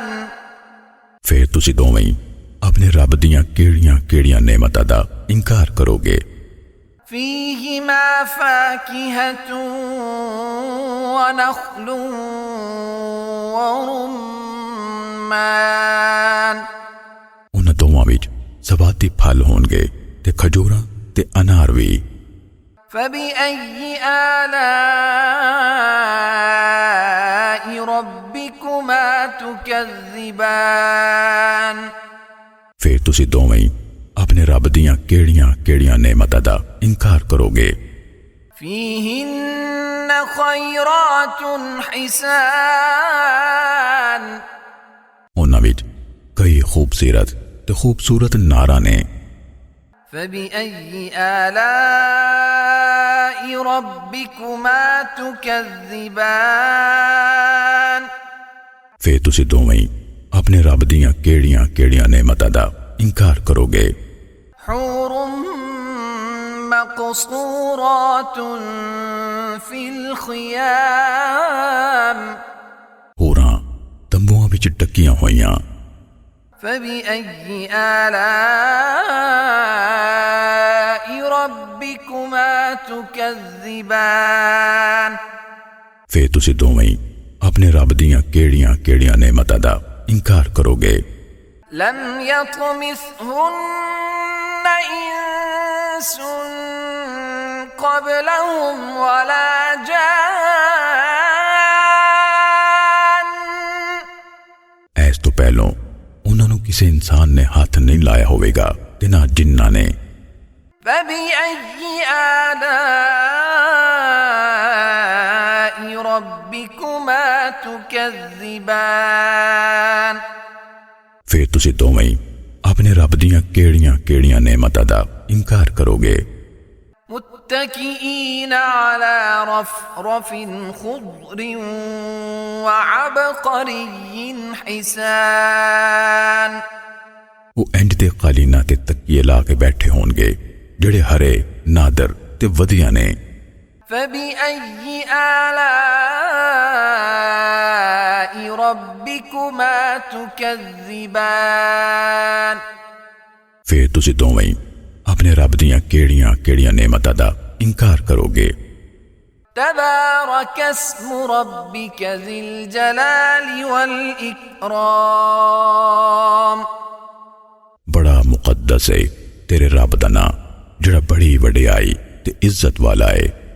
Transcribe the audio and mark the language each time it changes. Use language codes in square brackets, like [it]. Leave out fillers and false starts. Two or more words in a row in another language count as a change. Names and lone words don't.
[pa] ਫਿਰ ਤੁਸੀਂ ਦੋਵੇਂ ਹੀ ਆਪਣੇ ਰੱਬ ਦੀਆਂ ਕਿਹੜੀਆਂ ਨੇਮਤਾਂ ਦਾ ਇਨਕਾਰ ਕਰੋਗੇ। [ar] فيهما فاكهة ونخل ورمان [pa] ਉਹਨਾਂ ਦੋਵਾਂ ਵਿੱਚ ਸਵਾਦੀ ਫਲ ਹੋਣਗੇ ਤੇ ਖਜੂਰਾਂ ਤੇ ਅਨਾਰ ਵੀ। [ar] فبأي آلاء ربكما تكذبان [pa] ਫਿਰ ਤੁਸੀਂ ਦੋਵੇਂ ਹੀ ਆਪਣੇ ਰੱਬ ਦੀਆਂ ਕਿਹੜੀਆਂ ਨੇਮਤਾਂ ਦਾ ਇਨਕਾਰ ਕਰੋਗੇ। [ar] فيهن خيرات حسان [pa] ਉਹਨਾਂ ਵਿੱਚ ਕਈ ਖੂਬਸੂਰਤ ਨਾਰਾਂ ਨੇ। [ar] فبأي آلاء ربكما تكذبان [pa] ਫਿਰ ਤੁਸੀਂ ਦੋਵੇਂ ਹੀ ਆਪਣੇ ਰੱਬ ਦੀਆਂ ਕਿਹੜੀਆਂ ਨੇਮਤਾਂ ਦਾ ਇਨਕਾਰ ਕਰੋਗੇ। [ar] حور مقصورات في الخيام [pa] ਹੋਰਾਂ ਤੰਬੂਆਂ ਵਿੱਚ ਟੱਕੀਆਂ ਹੋਈਆਂ। [ar] فبأي آلاء ربكما تكذبان [pa] ਫਿਰ ਤੁਸੀਂ ਦੋਵੇਂ ਹੀ ਆਪਣੇ ਰੱਬ ਦੀਆਂ ਕਿਹੜੀਆਂ ਨੇਮਤਾਂ ਦਾ ਇਨਕਾਰ ਕਰੋਗੇ। [ar] لم يطمثهن إنس قبلهم ولا جان [pa] ਇਸ ਤੋਂ ਪਹਿਲਾਂ ਉਹਨਾਂ ਨੂੰ ਕਿਸੇ ਇਨਸਾਨ ਨੇ ਹੱਥ ਨਹੀਂ ਲਾਇਆ ਹੋਵੇਗਾ ਤੇ ਨਾ ਜਿੰਨਾਂ ਨੇ। [ar] فبأي آلاء ربكما تكذبان [pa] ਫਿਰ ਤੁਸੀਂ ਦੋਵੇਂ ਹੀ ਆਪਣੇ ਰੱਬ ਦੀਆਂ ਕਿਹੜੀਆਂ ਨੇਮਤਾਂ ਦਾ ਇਨਕਾਰ ਕਰੋਗੇ। [ar] متكئين على رفرف خضر وعبقري حسان [pa] ਉਹ ਇੰਜ ਦੇ ਕਾਲੀਨਾਂ ਤੇ ਤਕੀਏ ਲਾ ਕੇ ਬੈਠੇ ਹੋਣਗੇ ਜਿਹੜੇ ਹਰੇ ਨਾਦਰ ਤੇ ਵਧੀਆ ਨੇ। [ar] فبأي آلاء ربكما تكذبان [pa] ਫਿਰ ਤੁਸੀਂ ਦੋਵੇਂ ਹੀ ਆਪਣੇ ਰੱਬ ਦੀਆਂ ਕਿਹੜੀਆਂ ਨੇਮਤਾਂ ਦਾ ਇਨਕਾਰ ਕਰੋਗੇ। [ar] تبارك اسم ربك ذي الجلال والإكرام [pa] ਬੜਾ ਮੁਕੱਦਸ ਹੈ ਤੇਰੇ ਰੱਬ ਦਾ ਨਾਂ ਜਿਹੜਾ ਬੜੀ ਵਡਿਆਈ ਤੇ ਇੱਜ਼ਤ ਵਾਲਾ ਹੈ।